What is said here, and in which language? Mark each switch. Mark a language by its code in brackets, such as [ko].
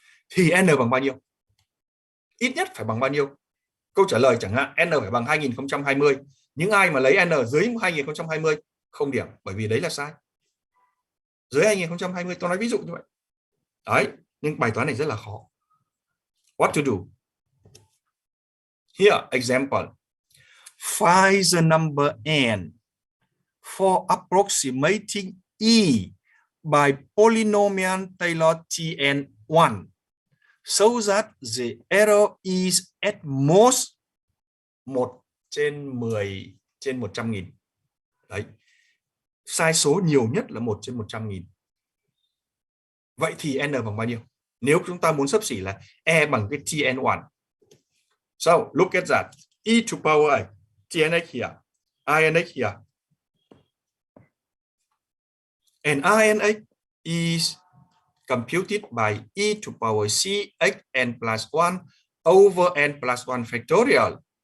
[vi] Thì n bằng bao nhiêu? Ít nhất phải bằng bao nhiêu? Câu trả lời chẳng hạn n phải bằng 2020. Những ai mà lấy n dưới 2020 không điểm, bởi vì đấy là sai. Dưới 2020, tôi nói ví dụ như vậy. Đấy, nhưng bài toán này rất là khó. [en] What to do? Here, example. Find the number n for approximating e by polynomial Taylor Tn1 so that the error is at most 1/10/100.000. [vi] Đấy. Sai số nhiều nhất là 1/100.000. Vậy thì n bằng bao nhiêu? Nếu chúng ta muốn xấp xỉ là e bằng cái Tn1. [en] So, look at that. E to power a, Tnx here, Inx here. And Inx is computed by e to power c x n plus 1 over n plus 1 factorial.